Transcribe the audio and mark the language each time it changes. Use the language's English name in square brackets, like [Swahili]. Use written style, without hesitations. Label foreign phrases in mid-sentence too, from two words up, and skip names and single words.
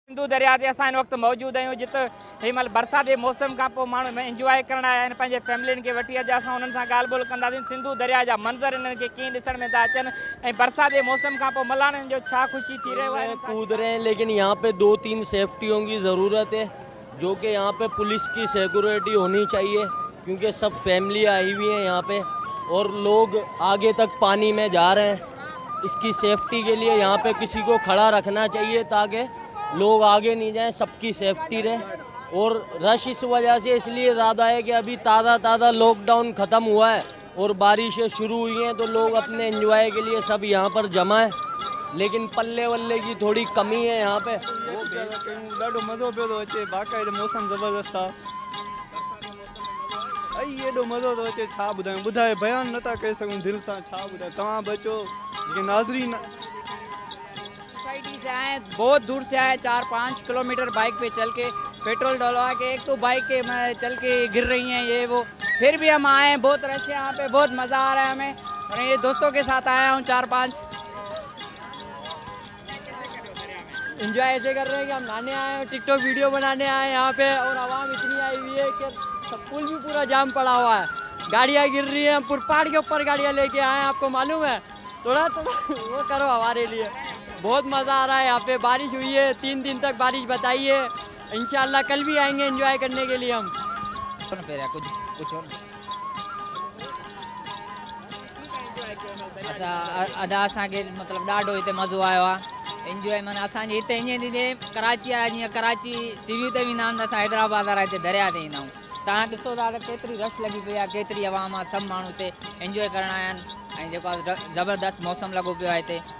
[Sindhi] सिंधु दरिया ते असां हिन वक़्तु मौजूदु आहियूं जिते हिन महिल बरसाति जे मौसम खां पोइ माण्हू इंजॉय करण आया आहिनि पंहिंजे फैमिलियुनि खे वठी। अॼु असां उन्हनि सां ॻाल्हि ॿोल कंदासीं सिंधु दरिया जा मंज़र इन्हनि खे कीअं ॾिसण में था अचनि ऐं बरसाति जे मौसम खां पोइ मल्हाननि जो छा ख़ुशी थी रहियो आहे। [Urdu] کود رہے ہیں، لیکن یہاں پہ 2-3 سیفٹیوں کی ضرورت ہے، جو کہ یہاں پہ پولیس کی سیکیورٹی ہونی چاہیے، کیونکہ سب فیملی آئی ہوئی ہے یہاں پہ اور لوگ آگے تک پانی میں جا رہے ہیں. اس کی سیفٹی کے لیے یہاں پہ کسی کو کھڑا رکھنا چاہیے تاکہ لوگ آگے نہیں جائیں، سب کی سیفٹی رہے. اور رش اس وجہ سے اسلیے زیادہ ہے کہ ابھی تازہ لاک ڈاؤن ختم ہوا ہے اور بارشیں شروع ہوئی ہیں، تو لوگ اپنے انجوائے کے لیے سب یہاں پر جمع ہے، لیکن پلے ولے کی تھوڑی کمی ہے یہاں پہ. [Sindhi] ॾाढो मज़ो पियो थो अचे, बाक़ाइदो मौसम ज़बरदस्त आहे। एॾो मज़ो थो अचे, छा ॿुधायूं, ॿुधाए बयान नथा करे सघूं दिलि सां, छा ॿुधाए। तव्हां बि अचो, जेके नाज़रीन [Urdu] سوسائٹی سے آئے، بہت دور سے آئے، 4-5 کلومیٹر بائیک پہ چل کے پیٹرول ڈلوا کے، ایک تو بائیک کے چل کے گر رہی ہیں یہ وہ، پھر بھی ہم آئے ہیں. بہت رش ہے یہاں پہ، بہت مزا آ رہا ہے ہمیں اور یہ دوستوں کے ساتھ آیا ہوں 4-5. انجوائے ایسے کر رہے ہیں کہ ہم نہانے آئے ہیں، ٹک ٹاک ویڈیو بنانے آئے ہیں یہاں پہ، اور عوام اتنی آئی ہوئی ہے کہ سب پل بھی پورا جام پڑا ہوا ہے، گاڑیاں گر رہی ہیں. ہم پہاڑ کے اوپر گاڑیاں لے کے آئے ہیں، آپ کو معلوم ہے۔ تھوڑا وہ کرو ہمارے لیے، بہت مزا آ رہا ہے یہاں پہ. بارش ہوئی ہے، 3 دن تک بارش بتائی ہے، انشاءاللہ کل بھی آئیں گے انجوائے کرنے کے لیے ہم. کچھ اور [Sindhi] अदा असांखे मतिलबु ॾाढो हिते मज़ो आयो आहे। एंजॉय माना असांजे हिते ईअं कराची वारा जीअं कराची सीवियूं ते वेंदा आहिनि, असां हैदराबाद वारा हिते दरिया ते ईंदा आहियूं। तव्हां ॾिसो था त केतिरी रश लॻी पई आहे, केतिरी आवाम आहे, सभु माण्हू हिते एंजॉय करण आया आहिनि ऐं जेको आहे ज़बरदस्त मौसम लॻो पियो आहे हिते।